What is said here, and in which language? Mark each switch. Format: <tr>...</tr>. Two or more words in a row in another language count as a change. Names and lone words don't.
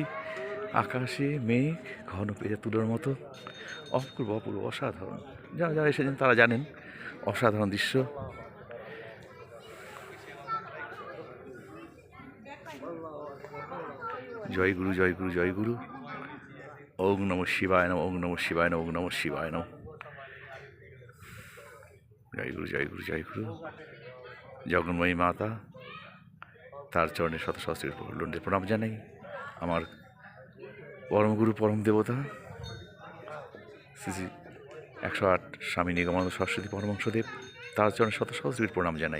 <bn>আকাশে মেঘ ঘন পেয়ে তুলোর মতো, অপূর্ব অপূর্ব অসাধারণ। যারা যারা এসেছেন তারা জানেন অসাধারণ দৃশ্য। জয় গুরু জয় গুরু জয় গুরু।</bn> <sa>ওম নমঃ শিবায় নমঃ, ওম নমঃ শিবায় নমঃ, ওম নমঃ শিবায় নমঃ।</sa> <bn>জয় গুরু জয় গুরু জয় গুরু। জগন্ময়ী মাতা, তার চরণে শত সহস্র লন্ডে প্রণাম জানাই। আমার পরম গুরু পরম দেবতা শ্রী শ্রী 108 স্বামী নিগমানন্দ সরস্বতী পরমহংসদেব, তার চরণে শত সহস্র প্রণাম জানাই।</bn>